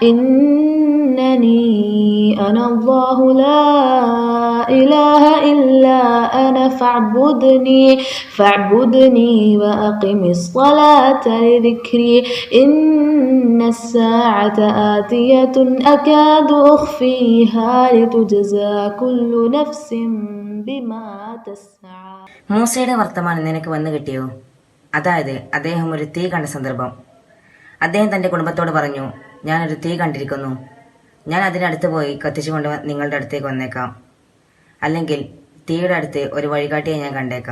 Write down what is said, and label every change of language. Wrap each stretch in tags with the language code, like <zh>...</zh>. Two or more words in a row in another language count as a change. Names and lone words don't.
<ar>إنني أنا الله لا إله إلا أنا فاعبدني وأقم الصلاة لذكري إن الساعة آتية أكاد أخفيها لتجزى كل نفس بما تسعى.</ar> <ml>മൂസയുടെ വർത്തമാനം നിനക്ക് വന്നു കിട്ടിയോ? അതായത് അദ്ദേഹം ഒരു തീ കണ്ട സന്ദർഭം. അദ്ദേഹം തന്റെ കുടുംബത്തോട് പറഞ്ഞു, ഞാനൊരു തീ കണ്ടിരിക്കുന്നു. ഞാൻ അതിനടുത്ത് പോയി കത്തിച്ചുകൊണ്ട് നിങ്ങളുടെ അടുത്തേക്ക് വന്നേക്കാം. അല്ലെങ്കിൽ തീയുടെ അടുത്ത് ഒരു വഴികാട്ടിയെ ഞാൻ കണ്ടേക്കാം.</ml>